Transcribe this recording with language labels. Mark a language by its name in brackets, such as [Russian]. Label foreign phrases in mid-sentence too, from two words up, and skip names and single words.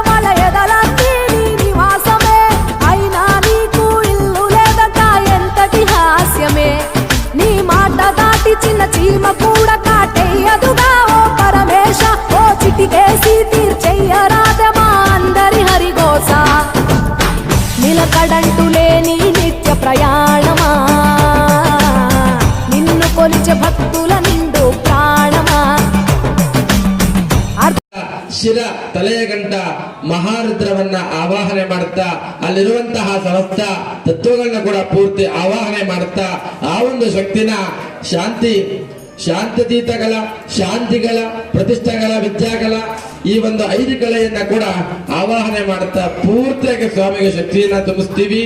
[Telugu] వాళ్ళ ఎదలన్నీ నీ నివాసమే, అయినా నీకు ఇల్లు లేదట ఎంతటి హాస్యమే, నీ మాట దాటి చిన్న చీమ కూడా కాటేయదుగా ఓ పరమేశ, ఓ చిటికేసి తీర్చెయ్యరాదమా అందరి హరిగోస, నిలకడంటూ లేని నిత్య ప్రయాణమా, నిన్ను కొలిచే భక్తుల నిండు ప్రాణమా. [Kannada] ಶಿರ ತಲೆಯ ಗಂಟ ಮಹಾರುದ್ರವನ್ನ ಆವಾಹನೆ ಮಾಡುತ್ತಾ ಅಲ್ಲಿರುವಂತಹ ಸಮಸ್ತ ತತ್ವಗಳನ್ನ ಕೂಡ ಪೂರ್ತಿ ಆವಾಹನೆ ಮಾಡುತ್ತಾ ಆ ಒಂದು ಶಕ್ತಿನ ಶಾಂತಿತೀತಗಳ ಶಾಂತಿಗಳ ಪ್ರತಿಷ್ಠೆಗಳ ವಿದ್ಯಾಗಳ ಈ ಒಂದು 5 ಕಲೆಯನ್ನ ಕೂಡ ಆವಾಹನೆ ಮಾಡುತ್ತಾ ಪೂರ್ತಿಯಾಗಿ ಸ್ವಾಮಿಗೆ ಶಕ್ತಿಯನ್ನ ತುಂಬಿಸ್ತೀವಿ.